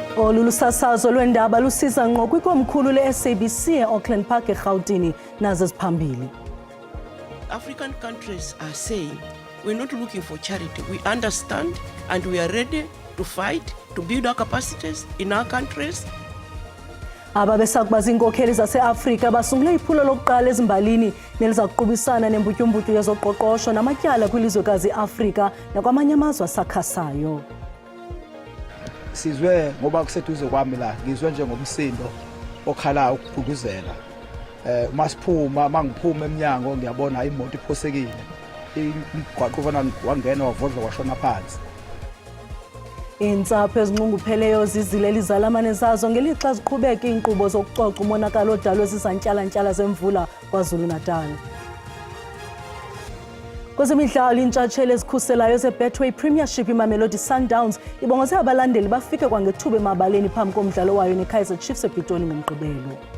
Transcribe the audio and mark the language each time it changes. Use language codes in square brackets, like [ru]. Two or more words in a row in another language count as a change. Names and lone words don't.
[zu] Lolu lusasazo lwendaba lusiza ngqo kwikomkhulu le-SABC e-Auckland Park eGauteng nazo ziphambili. [en] African countries are saying we're not looking for charity. We understand and we are ready to fight, to build our capacities in our countries. [xh] Ababesakuba zinkokheli zase-Afrika basungule iphulo lokuqala ezimbalini neliza kuqubisana nembutyumbutyu yezoqoqosho namatyala kwilizwekazi i-Afrika nakwamanye amazwe asakhasayo. [zu] Sizwe ngoba kuseduze kwami la ngizwe njengomsindo okhalayo ukuphukuzela. Masiphuma mangiphuma eminyango ngiyabona imoto iphosekile. Imgwaqo ufana wangena wavodla washona phansi. [xh] Intsapho ezinxungupheleyo zizile lizalamane zazo ngelixa ziqhubeka iinkqubo zokucoca umonakalo odalwe zizantyalantyala zemvula KwaZulu-Natal. Kwezemidlalo intshatsheli ezikhuselayo ze-Betway Premiership iMamelodi Sundowns ibongoze abalandeli bafike kwangethuba emabaleni phambi komdlalo wayo neKaizer Chiefs ePitoli ngomgqibelo.